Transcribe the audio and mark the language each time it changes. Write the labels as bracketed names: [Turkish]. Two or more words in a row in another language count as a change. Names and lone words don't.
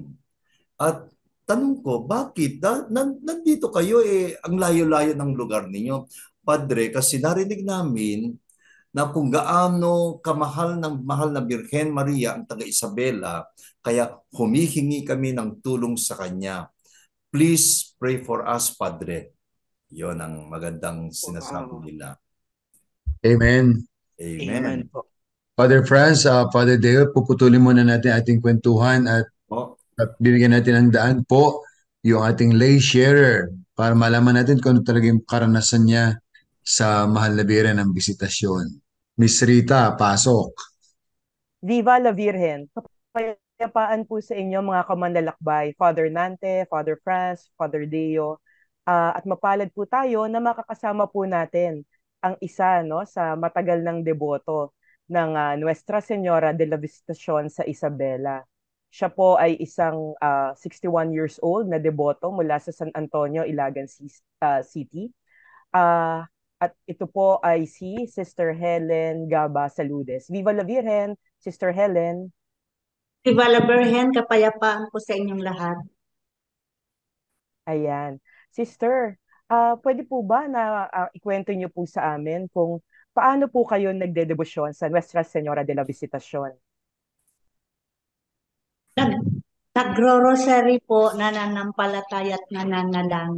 [Filipino] At tanong ko, bakit? Nandito kayo ang layo-layo ng lugar ninyo. Padre, kasi narinig namin na kung gaano kamahal ng mahal na Birhen Maria ang taga Isabela, kaya humihingi kami ng tulong sa kanya. [English] Please pray for us, [Filipino] Padre. Yon ang magandang sinasabi wow. nila. Amen. Amen Amen. po. Father Franz, Father Deo, puputulin muna natin ating kwentuhan O, at bibigyan natin ng daan po yung ating [English] lay sharer [Filipino] para malaman natin kung ano talaga yung karanasan niya sa mahal na bira ng bisitasyon. Miss Rita, pasok. [Spanish] Viva la Virgen. [Filipino] Kapayapaan po sa inyo mga kamanlalakbay, Father Nante, Father Franz, Father Deo. At mapalad po tayo na makakasama po natin ang isa no sa matagal ng deboto ng Nuestra Señora de la Visitacion sa Isabela. Siya po ay isang 61 [English] years old [Filipino] na deboto mula sa San Antonio, City. Ah, at ito po ay si Sister Helen Gaba Saludes. [Spanish] Viva la Virgen, Sister Helen. Viva la Virgen, [Filipino] kapayapaan po sa inyong lahat. Ayan. Sister, pwede po ba na ikwento niyo po sa amin kung paano po kayo nagdedebosyon sa Nuestra Señora de la Visitacion? Nag, Nagro-rosary po, nananampalataya at nananalang.